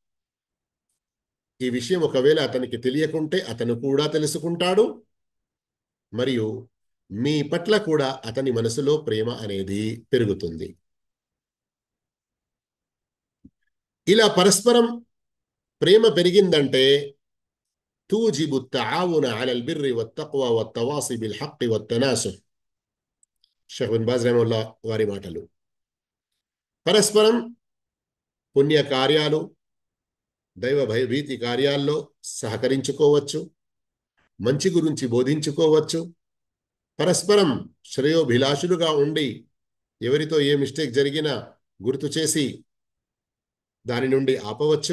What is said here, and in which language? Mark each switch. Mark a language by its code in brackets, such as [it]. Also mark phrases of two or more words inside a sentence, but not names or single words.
[te] ఈ విషయం ఒకవేళ అతనికి తెలియకుంటే అతను కూడా తెలుసుకుంటాడు, మరియు మీ పట్ల కూడా అతని మనసులో ప్రేమ అనేది పెరుగుతుంది. ఇలా పరస్పరం ప్రేమ పెరిగిందంటే [ar] توجب التعاون على البر والتقوى والتواصي بالحق والتناصح. [te] షేఖ్ బిన్ బాజ్ రహిమహుల్లాహ్ వారి మాటలు. పరస్పరం పుణ్య కార్యాలు, దైవ భయభీతి కార్యాల్లో సహకరించుకోవచ్చు, మంచి గురించి బోధించుకోవచ్చు, పరస్పరం శ్రేయోభిలాషులుగా ఉండి ఎవరితో ఏ మిస్టేక్ జరిగినా గుర్తు చేసి దాని నుండి ఆపవచ్చు.